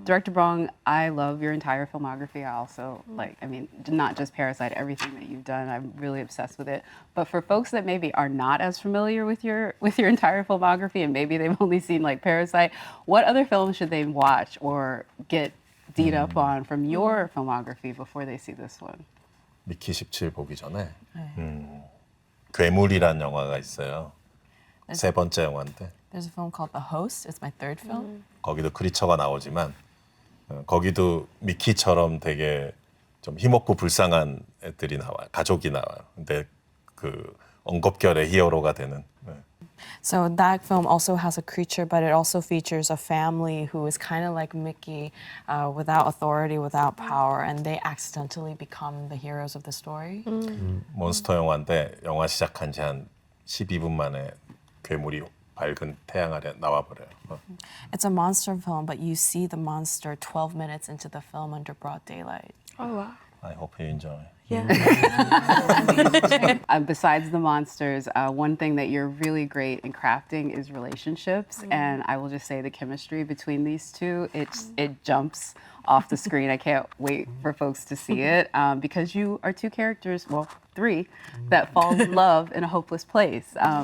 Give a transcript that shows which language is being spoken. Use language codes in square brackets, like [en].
[en] Director Bong, I love your entire filmography. I also not just Parasite, everything that you've done. I'm really obsessed with it. But for folks that maybe are not as familiar with your entire filmography, and maybe they've only seen like Parasite, what other films should they watch or get D'd up on from your filmography before they see this one? [ko] 미키 17 보기 전에 괴물이란 영화가 있어요. 세 번째 영화인데 [en] There's a film called The Host. It's my third film. [ko] 거기도 크리처가 나오지만 거기도 미키처럼 되게 좀 힘없고 불쌍한 애들이 나와요. 가족이 나와요. 근데 그 엉겁결의 히어로가 되는. [en] So that film also has a creature, but it also features a family who is kind of like Mickey, without authority, without power, and they accidentally become the heroes of the story. [ko] 몬스터 영화인데 영화 시작한 지 한 12분 만에 괴물이 밝은 태양 아래 나와버려요. [en] It's a monster film, but you see the monster 12 minutes into the film under broad daylight. Oh wow. I hope you enjoy. Yeah. Besides the monsters, one thing that you're really great in crafting is relationships, and I will just say the chemistry between these two, it jumps off the screen. I can't wait for folks to see it because you are two characters, well, three, that fall in love in a hopeless place.